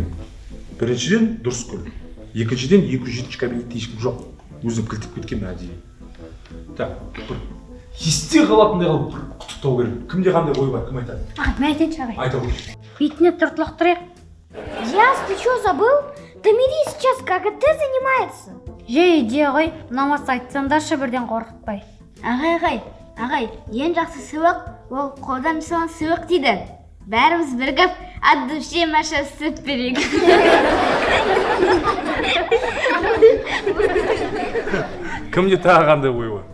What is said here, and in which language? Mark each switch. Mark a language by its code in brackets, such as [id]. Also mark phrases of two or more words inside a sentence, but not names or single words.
[kk] Біріншіден дұрыс гүл. Екіншіден 207 кабинетте ешкім жоқ. Өзім кілтіп кеткен әдейі. Так, бір есте қалатындай қылып бір құттықтау керек. Кімде қандай ой бар, кім айтады? Мен айтайыншы ағай. Айта ғой. Бетіне тұртылық тұрайық. Диас, [ru] ты что, забыл? Томирис сейчас КГТ занимается. [kk] Идея ғой, ұнамаса айтсаңдаршы бірден қорқытпай. Ағай, ең жақсы сыйлық, ол қолдан жасалған сыйлық дейді. Бәріміз бірігіп, [ru] от души [kk] Маша сүт берейік. Кімде тағы қандай ой бар?